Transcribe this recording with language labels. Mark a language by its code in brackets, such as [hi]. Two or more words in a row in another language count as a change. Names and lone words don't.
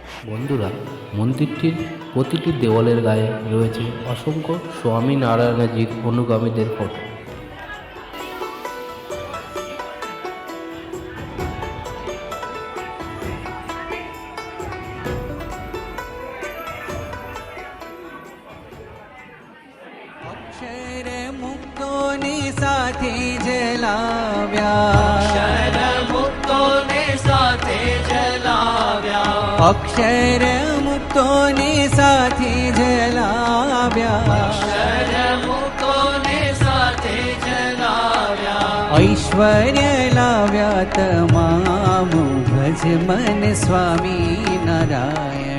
[bn] বন্ধুরা, মন্দিরটির প্রতিটি দেওয়ালের গায়ে রয়েছে অসংখ্য স্বামী নারায়ণজির অনুগামীদের ফটো। [gu] અક્ષર મુક્તોને સાથે જલાવ્યા, અક્ષર મુક્તોને સાથે જલાવ્યા, અક્ષર મુક્તોને સાથે જલાવ્યા, અક્ષર મુક્તોને સાથે જલાવ્યા, ઐશ્વર્ય લાવ્યા તમામ ભજ મન સ્વામી નારાયણ।